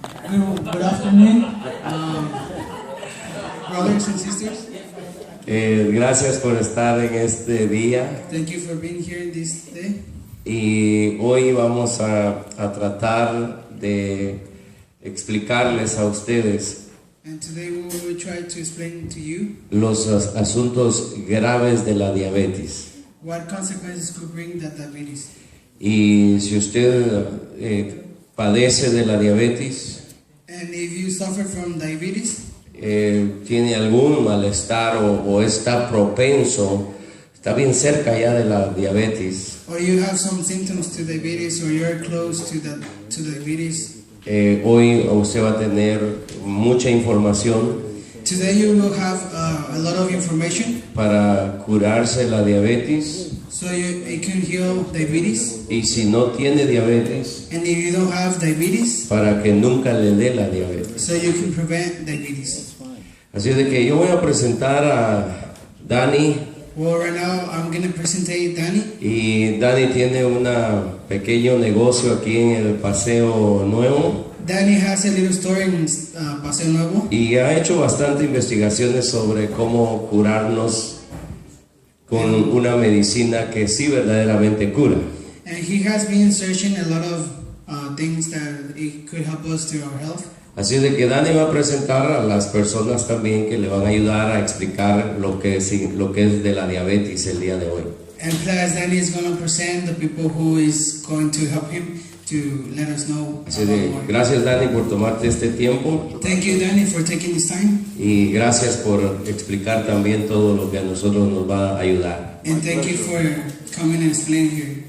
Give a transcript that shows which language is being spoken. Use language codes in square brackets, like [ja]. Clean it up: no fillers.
[en] Good afternoon, brothers and sisters. [es] Gracias por estar en este día. [en] Thank you for being here this day. [es] Y hoy vamos a tratar de explicarles a ustedes [en] And today we will try to explain to you [es] los asuntos graves de la diabetes. [en] what consequences could bring that diabetes. [es] Y si usted padece de la diabetes, [en] And if you suffer from diabetes, [es] tiene algún malestar o está propenso, está bien cerca ya de la diabetes, [en] or you have some symptoms to diabetes, or you're close to diabetes, [es] hoy usted va a tener mucha información [en] today you will have a lot of information [es] para curarse la diabetes. [en] so you can heal diabetes. [es] Y si no tiene diabetes, [en] And if you don't have diabetes, [es] para que nunca le dé la diabetes. [en] so you can prevent diabetes. [es] Así de que yo voy a presentar a Dani, [en] Well, right now I'm going to present Danny. [es] y Dani tiene un pequeño negocio aquí en el Paseo Nuevo [en] Danny has a little store in Paseo Nuevo, [es] y ha hecho bastante investigaciones sobre cómo curarnos con una medicina que sí verdaderamente cura. [en] and he has been searching a lot of things that it could help us to our health. [es] Así de que Dani va a presentar a las personas también que le van a ayudar a explicar lo que es de la diabetes el día de hoy. [en] And plus, Danny is going to present the people who is going to help him to let us know [es] Así [en] about [es] de, [en] more. [es] gracias Dani por tomarte este tiempo [en] Thank you, Danny, for taking this time, [es] y gracias por explicar también todo lo que a nosotros nos va a ayudar. [en] and thank you for coming and explaining here.